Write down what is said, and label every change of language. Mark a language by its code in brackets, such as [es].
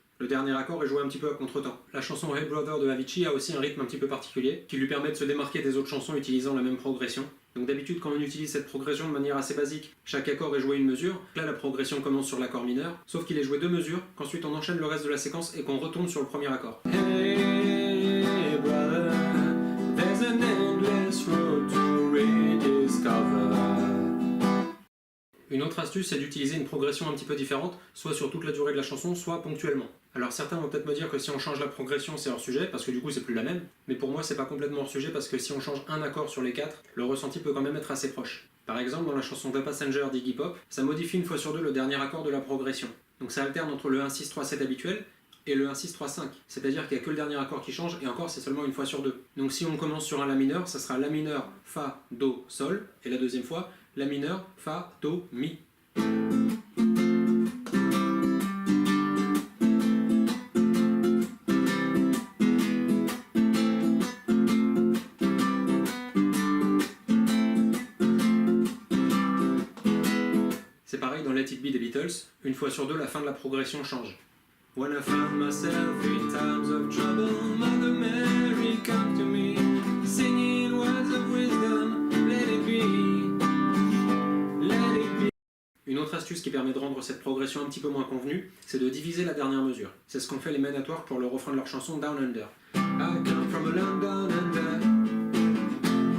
[fr] dernier accord est joué un petit peu à contre-temps. La chanson Hey Brother de Avicii a aussi un rythme un petit peu particulier, qui lui permet de se démarquer des autres chansons utilisant la même progression. Donc d'habitude, quand on utilise cette progression de manière assez basique, chaque accord est joué une mesure. Là, la progression commence sur l'accord mineur, sauf qu'il est joué 2 mesures, qu'ensuite on enchaîne le reste de la séquence et qu'on retombe sur le premier accord. [en] Hey brother, there's an endless road to rediscover. [fr] Une autre astuce, c'est d'utiliser une progression un petit peu différente, soit sur toute la durée de la chanson, soit ponctuellement. Alors certains vont peut-être me dire que si on change la progression, c'est hors sujet, parce que du coup c'est plus la même, mais pour moi c'est pas complètement hors sujet parce que si on change un accord sur les 4, le ressenti peut quand même être assez proche. Par exemple, dans la chanson The Passenger d'Iggy Pop, ça modifie une fois sur deux le dernier accord de la progression. Donc ça alterne entre le 1-6-3-7 habituel et le 1-6-3-5, c'est-à-dire qu'il n'y a que le dernier accord qui change, et encore c'est seulement une fois sur deux. Donc si on commence sur un La mineur, ça sera La mineur, Fa, Do, Sol, et la deuxième fois, La mineur, Fa, Do, Mi. C'est pareil dans Let It Be des Beatles, une fois sur deux la fin de la progression change. [en] When I found myself in times of trouble, Mother Mary come to me, singing words of wisdom, let it be, let it be. [fr] Une autre astuce qui permet de rendre cette progression un petit peu moins convenue, c'est de diviser la dernière mesure. C'est ce qu'ont fait les Men at Work pour le refrain de leur chanson Down Under. [en] I come from a land down under.